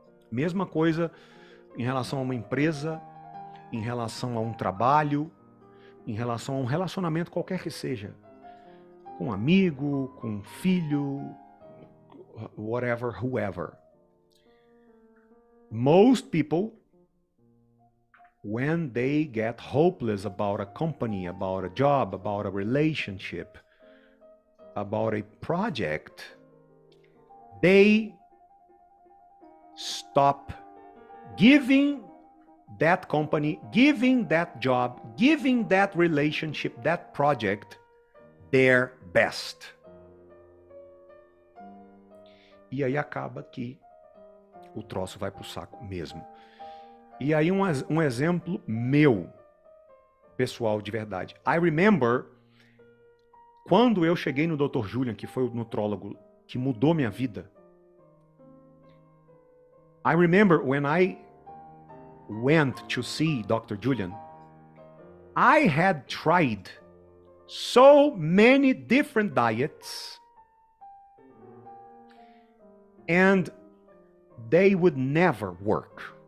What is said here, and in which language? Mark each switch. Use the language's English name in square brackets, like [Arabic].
[Portuguese] Mesma coisa em relação a uma empresa, em relação a um trabalho, em relação a um relacionamento qualquer que seja. Com um amigo, com um filho, [English] whatever, whoever. Most people, when they get hopeless about a company, about a job, about a relationship, about a project, they stop giving that company, giving that job, giving that relationship, that project, their best. E aí acaba que o troço vai pro saco mesmo. E aí um exemplo meu, pessoal, de verdade. I remember [Portuguese] quando eu cheguei no Dr. Julian, que foi o nutrólogo que mudou minha vida. [English] I remember when I went to see Dr. Julian, I had tried so many different diets and they would never work.